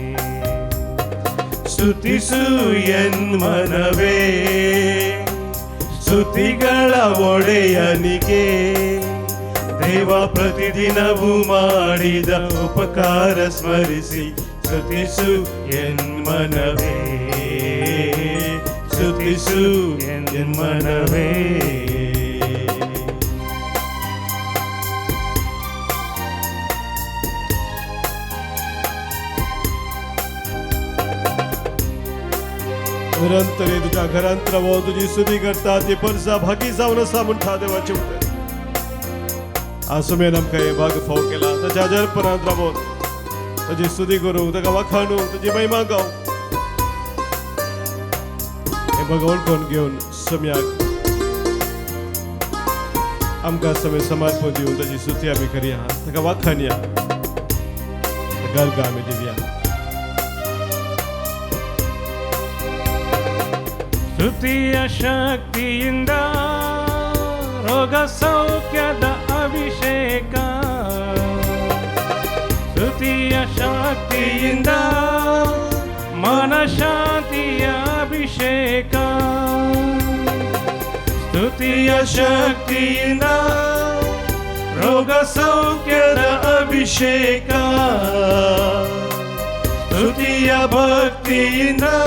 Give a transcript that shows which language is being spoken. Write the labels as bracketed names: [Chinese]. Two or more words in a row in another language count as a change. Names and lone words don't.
[Kannada] ಸ್ತುತಿಸು ಎನ್ಮನವೇ ಸ್ತುತಿಗಳ ಒಡೆಯನಿಗೆ ದೇವ ಪ್ರತಿದಿನವೂ ಮಾಡಿದ ಉಪಕಾರ ಸ್ಮರಿಸಿ ಸ್ತುತಿಸು ಎನ್ಮನವೇ ಸ್ತುತಿಸು ಎನ್ಮನವೇ. [Konkani] निरंतर तुझ्या घरांत रावून तुझी स्तुती करता ती परसा भागी जावन आसा म्हणटा देवाचे उतर. आज सुमेन आमकां हे भाग फाव केला ताच्या जरपणांत रावून ताची स्तुती करूंक ताका वाखाणूंक ताची महिमा गावंक हे भाग वळखून घेवन सम्याक आमकां समय समर्पण दिवन ताची स्तुती आमी करया ताका वाखाणया गर्ग आमी दिवया. [Kannada] ಸ್ತುತಿಯ ಶಕ್ತಿಯಿಂದ ರೋಗ ಸೌಖ್ಯದ ಅಭಿಷೇಕ ಸ್ತುತಿಯ ಶಕ್ತಿಯಿಂದ ಮನಶಾಂತಿಯ ಅಭಿಷೇಕ ಸ್ತುತಿಯ ಶಕ್ತಿಯಿಂದ ರೋಗ ಸೌಖ್ಯದ ಅಭಿಷೇಕ ಸ್ತುತಿಯ ಭಕ್ತಿಯಿಂದ